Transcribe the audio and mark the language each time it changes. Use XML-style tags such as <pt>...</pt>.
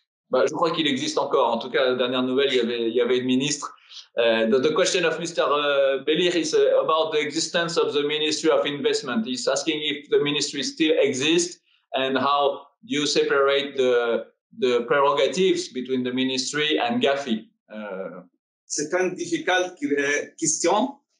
<fr>Bah, je crois qu'il existe encore. En tout cas, la dernière nouvelle, il y avait une ministre.</fr> <en>The question of Mr. Belir is about the existence of the Ministry of Investment. He's asking if the ministry still exists and how you separate the prerogatives between the ministry and Gafi.</en> <fr>C'est une</fr> <en>difficult</en> <fr>question.</fr>